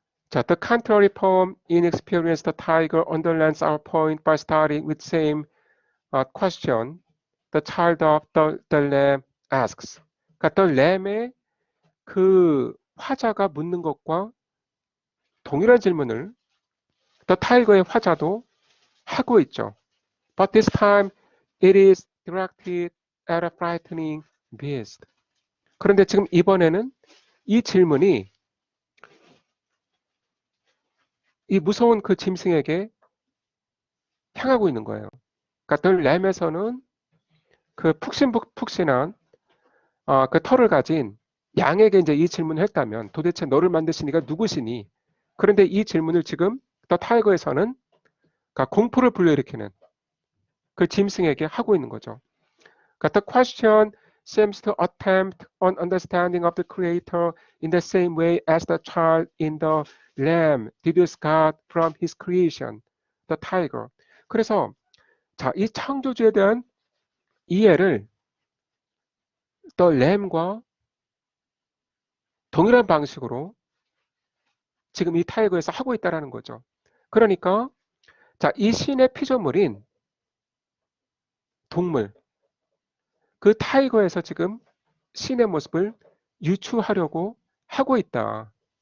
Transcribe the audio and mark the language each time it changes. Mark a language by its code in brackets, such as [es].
[en] 자, the contrary poem inexperienced tiger underlines our point by starting with same question. The child of the lamb asks. [ko] 그러니까 the lamb의 그 화자가 묻는 것과 동일한 질문을 The Tiger의 화자도 하고 있죠. [en] But this time it is directed at a frightening beast. [ko] 그런데 지금 이번에는 이 질문이 이 무서운 그 짐승에게 향하고 있는 거예요. 그러니까 더 램에서는 그 푹신푹신한 그 털을 가진 양에게 이제 이 질문을 했다면 도대체 너를 만드신 이가 누구시니? 그런데 이 질문을 지금 더 타이거에서는 그러니까 공포를 불러일으키는 그 짐승에게 하고 있는 거죠. [en] 그러니까 the question seems to attempt an understanding of the creator in the same way as the child in the lamb deduced God from his creation, the tiger. [ko] 그래서 자, 이 창조주에 대한 이해를 the lamb과 동일한 방식으로 지금 이 타이거에서 하고 있다라는 거죠. 그러니까 자, 이 신의 피조물인 동물, 그 타이거에서 지금 신의 모습을 유추하려고 하고 있다.